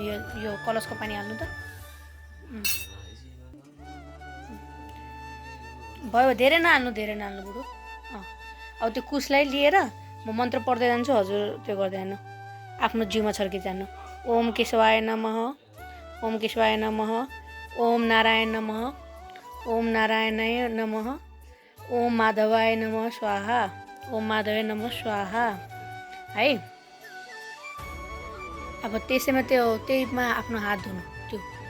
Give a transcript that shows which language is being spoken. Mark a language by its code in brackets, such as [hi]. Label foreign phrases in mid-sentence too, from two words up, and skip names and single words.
[ne] यो कलशको पानी हाल्नु त भयो। धेरै नहाल्नु बुढो। अब त्यो कुसलाई लिएर म मन्त्र पढ्दै जान्छु। हजुर त्यो गर्दै जानु, आफ्नो जिउमा छर्की जानु। [sa] ओम केशवाय नमः, ओम केशवाय नमः, ओम नारायण नमः, ओम नारायणाय नमः, ओम माधवाय नमः स्वाहा, ओम माधवाय नमः स्वाहा है। [ne] अब त्यसैमा त्यहीमा आफ्नो हात धुनु त्यो।